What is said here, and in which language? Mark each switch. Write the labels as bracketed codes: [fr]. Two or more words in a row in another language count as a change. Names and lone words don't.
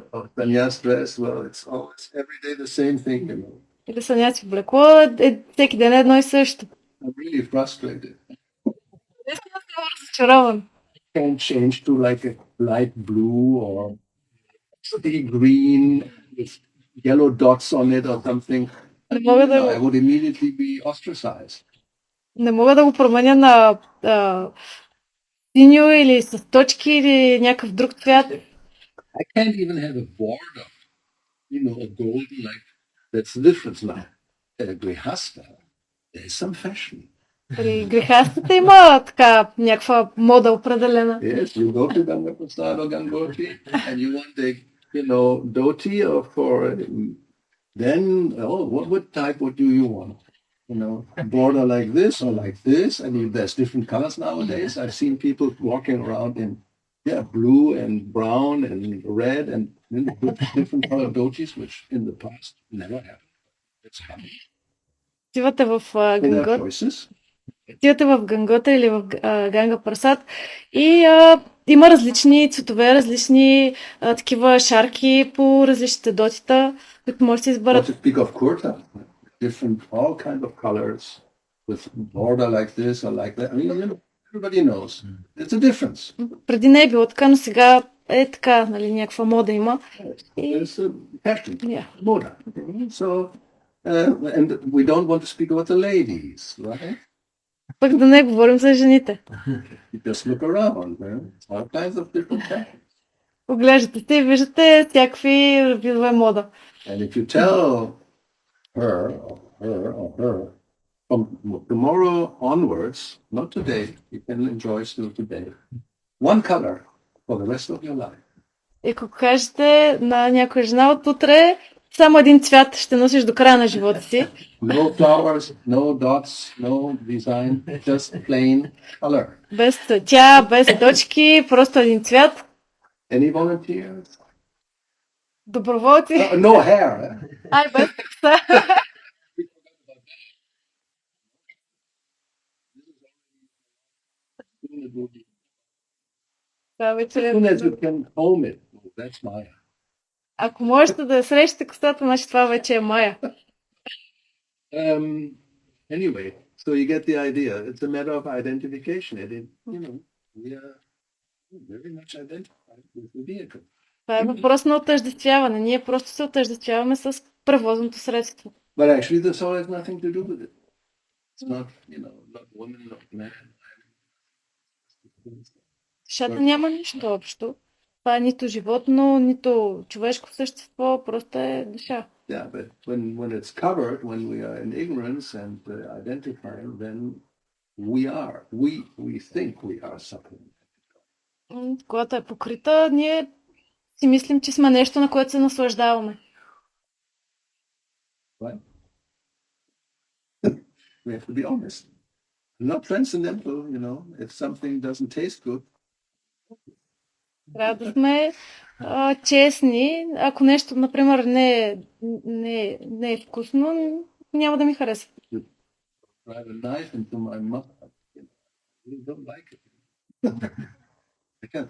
[en] Sannyas dress, well, it's always every day the same thing, [bg] Или саняси облекло, всеки ден е едно и също. [en] I'm really frustrated. [bg] Наистина съм разочарован. [en] Can't change to like a light blue or sea green with yellow dots on it or something. [bg] Не мога да [en] I would immediately be ostracized. [bg] Не мога да го променя на синьо или с точки или някакъв друг цвят. [en] I can't even have a border, a golden like. That's the difference now. At a grihasta, there is some fashion. [bg] При грехастите има така някаква мода определена. [en] Yes, you go to Ganga Prasad or Gangotri and you want the, dhoti or for, then, what type, what do you want? Border like this or like this, and there's different colors nowadays. I've seen people walking around in blue and brown and red and different color dhotis, which in the past never happened. It's happening. [bg] Отивате в Гангота или в Ганга Прасад и има различни цветове, различни такива шарки по различните дотита, които може да се изберат. [en] Different, all kind of colors with border like this or like that. I mean, everybody knows. It's a difference. [bg] Преди не е било така, но сега е така, нали, някаква мода има. [en] There's a fashion, moda. So And we don't want to speak about the ladies, right? [bg] Пък да не говорим за жените. [en] You just look around, all kinds of different types. [bg] Оглеждате се и виждате всякакви видове мода. [en] And if you tell her or her, from tomorrow onwards, not today, you can enjoy still today, one color for the rest of your life. [bg] И ако кажете на някоя жена от утре, само един цвят ще носиш до края на живота си. [en] No flowers, no dots, no design, just plain color. [bg] Без цветя, без точки, просто един цвят. [en] Any volunteers? [bg] Доброволци. [en] No hair. [bg] Ай, без коса. Това вече [en] As soon as you can comb it, that's Maya. [bg] Ако можете да срещате косата, значи това вече е Мая. [en] Anyway, so you get the idea. It's a matter of identification. We are very much identified with the vehicle. [bg] Това е въпрос на отъждествяване. Ние просто се отъждествяваме с превозното средство. [en] But actually the soul has nothing to do with it. It's not, not woman, not man. [bg] Душата няма нищо общо. Това е нито животно, нито човешко същество, просто е душа. [en] Yeah, but when it's covered, when we are in ignorance and identifying, then we think we are something. [bg] Когато е покрита, ние си мислим, че сме нещо, на което се наслаждаваме. [en] Right? We have to be honest. Not transcendental, if something doesn't taste good. [bg] Трябва да сме честни. Ако нещо, например, не е вкусно, няма да ми хареса. [en] Drive a knife into my mouth. I really don't like it. I can't.